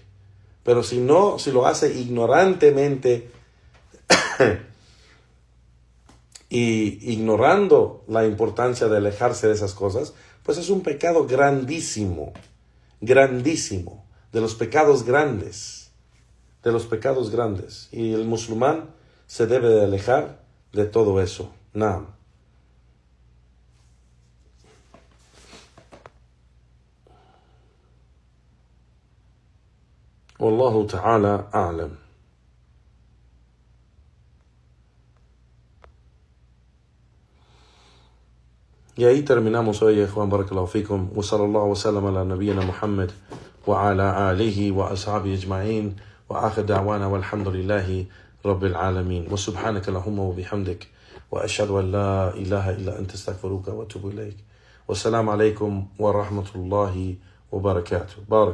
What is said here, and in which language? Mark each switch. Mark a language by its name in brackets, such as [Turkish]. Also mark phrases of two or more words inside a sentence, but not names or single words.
[Spanish] Pero si no, si lo hace ignorantemente y ignorando la importancia de alejarse de esas cosas, pues es un pecado grandísimo, grandísimo, de los pecados grandes, Y el musulmán se debe de alejar de todo eso. [Arabic] نعم. والله تعالى أعلم. [Spanish] Y ahí terminamos hoy, Juan [Arabic] بارك الله فيكم. وصلى الله وسلم على نبينا محمد وعلى آله وأصحابه أجمعين. وآخر دعوانا والحمد لله رب العالمين. وسبحانك اللهم وبحمدك. وأشهد أن لا إله إلا أنت أستغفرك وأتوب إليك. والسلام عليكم ورحمة الله وبركاته.